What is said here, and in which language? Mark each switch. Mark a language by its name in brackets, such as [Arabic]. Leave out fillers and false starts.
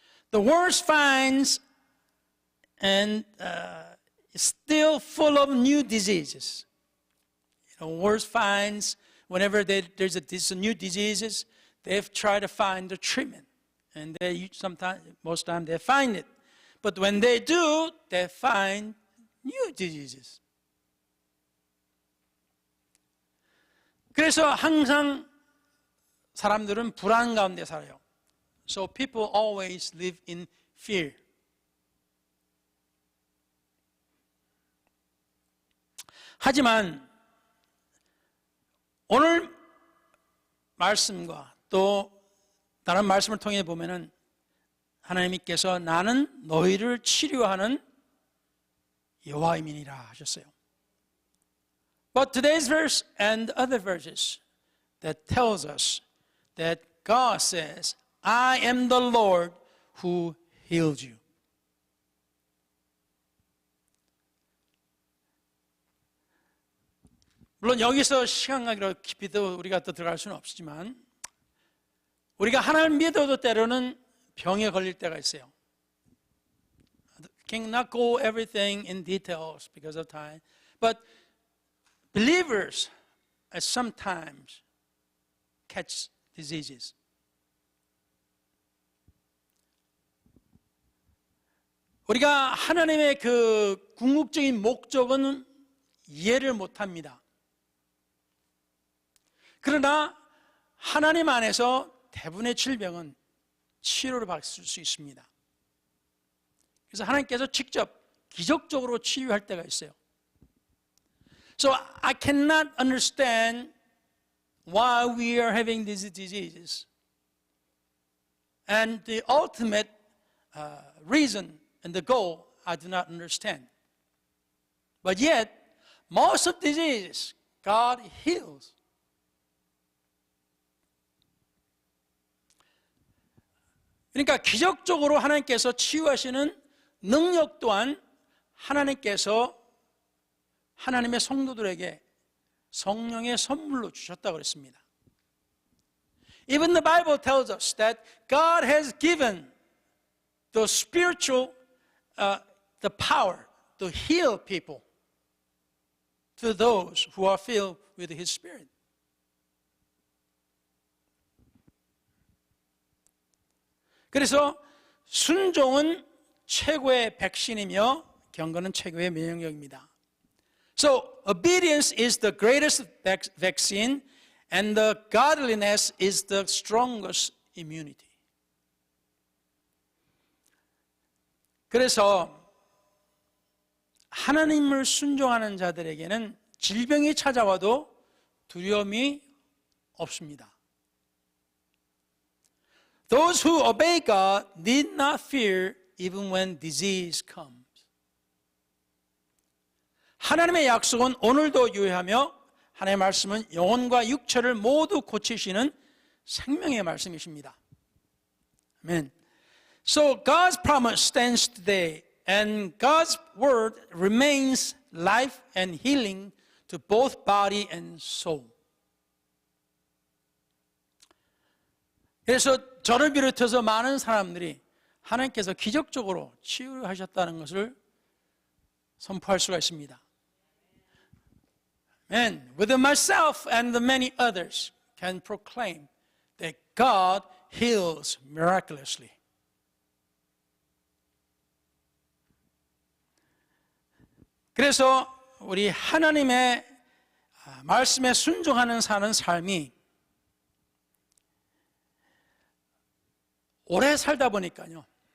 [English] The world finds and is still full of new diseases. The world finds whenever there's a new diseases, they've tried to find the treatment, and most time they find it. But when they do, they find new diseases. [Korean] 그래서 항상 사람들은 불안 가운데 살아요. [English] So people always live in fear. [Korean] 하지만 오늘 말씀과 또 다른 말씀을 통해 보면은 하나님께서 나는 너희를 치료하는 여호와임이니라 하셨어요. [English] But today's verse and other verses that tells us that God says, I am the Lord who healed you. [Korean] 물론 여기서 시간 가기로 깊이 우리가 또 들어갈 수는 없지만 우리가 하나님을 믿어도 때로는 병에 걸릴 때가 있어요. [English] Cannot go everything in details because of time. But believers sometimes catch diseases. [Korean] 우리가 하나님의 그 궁극적인 목적은 이해를 못합니다. 그러나 하나님 안에서 대부분의 질병은 치료를 받을 수 있습니다. 그래서 하나님께서 직접 기적적으로 치유할 때가 있어요. [English] So I cannot understand why we are having these diseases. And the ultimate reason and the goal I do not understand. But yet, most of diseases God heals. [Korean] 그러니까 기적적으로 하나님께서 치유하시는 능력 또한 하나님께서 하나님의 성도들에게 성령의 선물로 주셨다고 그랬습니다. [English] Even the Bible tells us that God has given the spiritual, the power to heal people to those who are filled with His Spirit. [Korean] 그래서 순종은 최고의 백신이며 경건은 최고의 면역력입니다. [English] So obedience is the greatest vaccine and the godliness is the strongest immunity. [Korean] 그래서 하나님을 순종하는 자들에게는 질병이 찾아와도 두려움이 없습니다. [English] Those who obey God need not fear even when disease comes. [Korean] 하나님의 약속은 오늘도 유효하며 하나님의 말씀은 영혼과 육체를 모두 고치시는 생명의 말씀이십니다. 아멘. [English] So God's promise stands today and God's word remains life and healing to both body and soul. [Korean] 그래서 저를 비롯해서 많은 사람들이 하나님께서 기적적으로 치유하셨다는 것을 선포할 수가 있습니다. [English] And with myself and the many others can proclaim that God heals miraculously. [Korean] 그래서 우리 하나님의 말씀에 순종하는 사는 삶이 오래 살다 보니까요.